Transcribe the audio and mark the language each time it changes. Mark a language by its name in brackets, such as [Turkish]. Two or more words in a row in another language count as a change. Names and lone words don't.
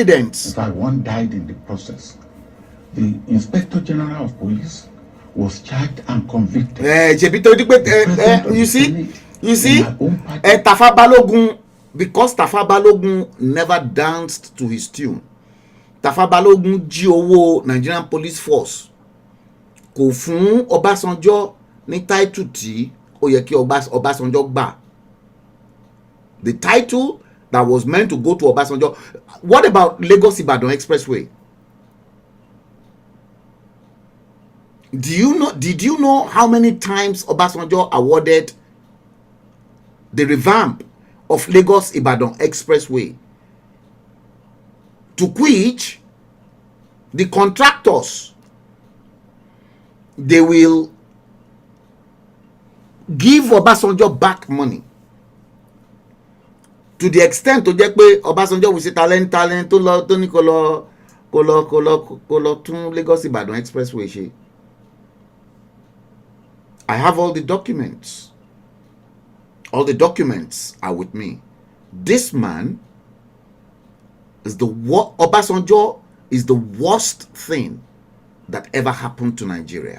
[English] In fact, one died in the process. The Inspector General of Police was charged and convicted. You see, Tafa Balogun, because Tafa Balogun never danced to his tune. [Yoruba] Tafa Balogun jí owó Nigerian Police Force. Kò fún Ọbásanjọ́ ní title tí ó yẹ kí Ọbásanjọ́ gbà. [English] The title that was meant to go to Ọbásanjọ́. What about Lagos Ibadan Expressway? Did you know how many times Obasanjo awarded the revamp of Lagos Ibadan Expressway, to which the contractors, they will give Obasanjo back money to the extent to [Yoruba] jẹ́ pé [English] Obasanjo will say talent [Yoruba] tó ní kó lọ tún Lagos Ibadan Expressway ṣe. [English] I have all the documents. All the documents are with me. This man is Obasanjo is the worst thing that ever happened to Nigeria.